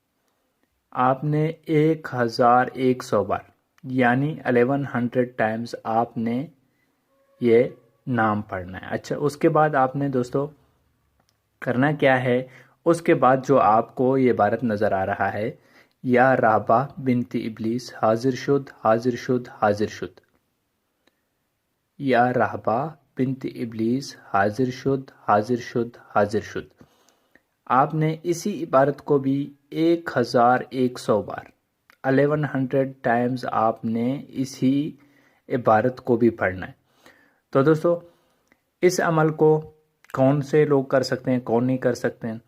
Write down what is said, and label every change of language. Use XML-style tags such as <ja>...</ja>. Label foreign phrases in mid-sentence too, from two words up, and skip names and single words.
<ur>آپ نے 1100 بار یعنی 1100 ٹائمز آپ نے یہ نام پڑھنا ہے۔ اچھا، اس کے بعد آپ نے دوستو کرنا کیا ہے؟ اس کے بعد جو آپ کو یہ عبارت نظر آ رہا ہے،</ur> <ar>یا رہبہ بنت ابلیس</ar> <fa>حاضر شد حاضر شد حاضر شد،</fa> <ar>یا رہبہ بنت ابلیس</ar> <fa>حاضر شد حاضر شد حاضر شد،</fa> <ur>آپ نے اسی عبارت کو بھی 1100 بار 1100 ٹائمز آپ نے اسی عبارت کو بھی پڑھنا ہے۔ تو دوستو، اس عمل کو کون سے لوگ کر سکتے ہیں، کون نہیں کر سکتے ہیں؟</ur>